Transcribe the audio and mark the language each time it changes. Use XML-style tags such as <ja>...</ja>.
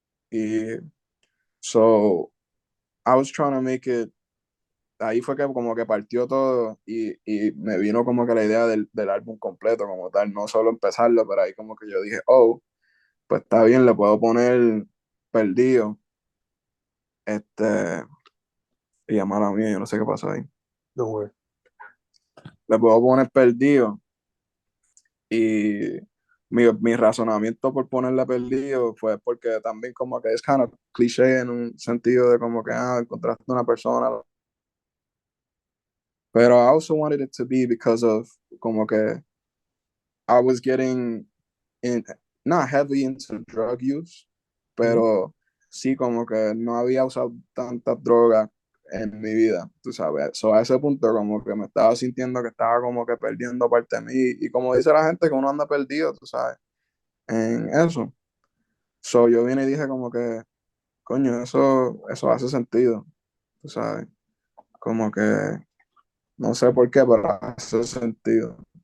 <es>Y</es> <en>so I was trying to make it,</en> <es>ahí fue que como que partió todo y me vino como que la idea del álbum completo como tal, no solo empezarlo, pero ahí como que yo dije, oh, pues está bien, le puedo poner perdido, este, y a mala mía, yo no sé qué pasó ahí,</es> <en>don't worry.</en> <es>le puedo poner perdido. Y mi razonamiento por ponerla perdido fue porque también como que es</es> <en>kind of cliché</en> <es>en un sentido de como que, encontraste una persona. Pero</es> <en>I also wanted it to be because of</en> <es>como que</es> <en>I was getting in, not heavy into drug use, Ujú,</en> <es>pero sí como que no había usado tantas drogas en mi vida, tú sabes. So a ese punto como que me estaba sintiendo que estaba como que perdiendo parte de mí. Y como dice la gente que uno anda perdido, tú sabes, en eso. So yo vine y dije como que, coño, eso hace sentido, tú sabes, como que no sé por qué, pero hace sentido.</es>